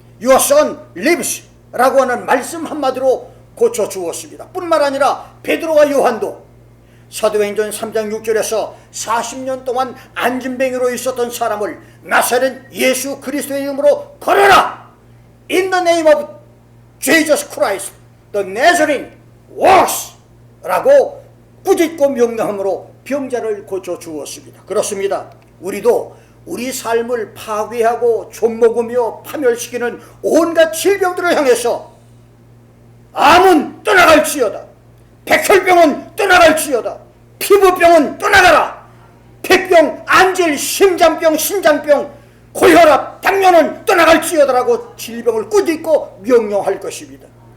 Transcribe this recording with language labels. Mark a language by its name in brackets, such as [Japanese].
[English] Your son lives [Korean] 라고 하는 말씀 한마디로 고쳐주었습니다. 뿐만 아니라 베드로와 요한도 사도행전 3장 6절에서 40년 동안 안진뱅이로 있었던 사람을 나사렛 예수 그리스도의 이름으로 걸어라. [English] In the name of Jesus Christ, the Nazarene works [Korean] 라고 꾸짖고 명령함으로 병자를 고쳐주었습니다. 그렇습니다. 우리도 우리 삶을 파괴하고 좀먹으며 파멸시키는 온갖 질병들을 향해서 암은 떠나갈지어다, 백혈병은 떠나갈지어다, 피부병은 떠나가라, 폐병, 안질, 심장병, 신장병, 고혈압, 당뇨는 떠나갈지어다라고 질병을 꾸짖고 명령할 것입니다.